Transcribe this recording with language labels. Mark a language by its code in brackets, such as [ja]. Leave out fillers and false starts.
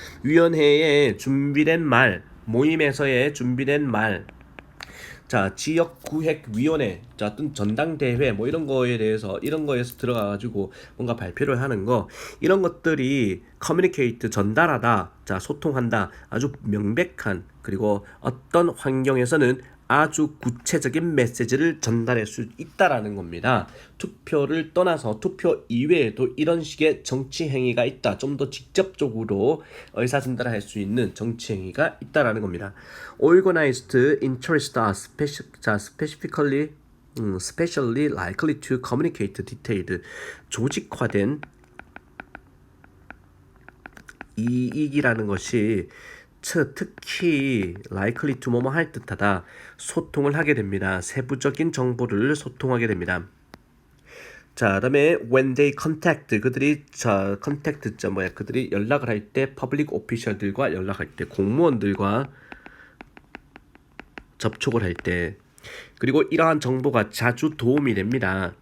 [ko] 위원회에 준비된 말 모임에서의 준비된 말 자 지역구획위원회 자 어떤 전당대회 뭐 이런 거에 대해서 이런 거에서 들어가 가지고 뭔가 발표를 하는 거 이런 것들이 커뮤니케이트 전달하다 자 소통한다 아주 명백한 그리고 어떤 환경에서는 아주 구체적인 메시지를 전달할 수 있다라는 겁니다. 투표를 떠나서 투표 이외에도 이런 식의 정치 행위가 있다. 좀 더 직접적으로 의사 전달을 할 수 있는 정치 행위가 있다라는 겁니다. [en] Organized interests are specifically specially likely to communicate detailed [ko] 조직화된 이익이라는 것이 특히 [en] likely to [ko] 뭐뭐 할 듯하다 소통을 하게 됩니다. 세부적인 정보를 소통하게 됩니다. 자, 그다음에 [en] when they contact [ko] 그들이 contact 그들이 연락을 할 때 public official들과 연락할 때 공무원들과 접촉을 할 때 그리고 이러한 정보가 자주 도움이 됩니다.